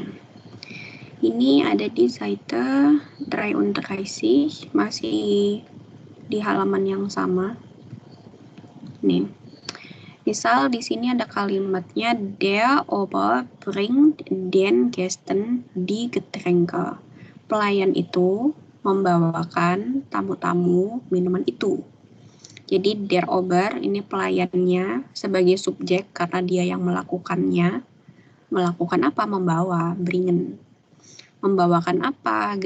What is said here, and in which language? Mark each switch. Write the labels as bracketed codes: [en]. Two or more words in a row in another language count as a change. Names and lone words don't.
[id] Ini ada di Seite 33, masih di halaman yang sama. Nih, misal di sini ada kalimatnya [de] der Ober bringt den Gästen die Getränke. [id] Pelayan itu membawakan tamu-tamu minuman itu. Jadi [de] der Ober [id] ini pelayannya sebagai subjek karena dia yang melakukannya. Melakukan apa? Membawa, bringen. Membawakan apa?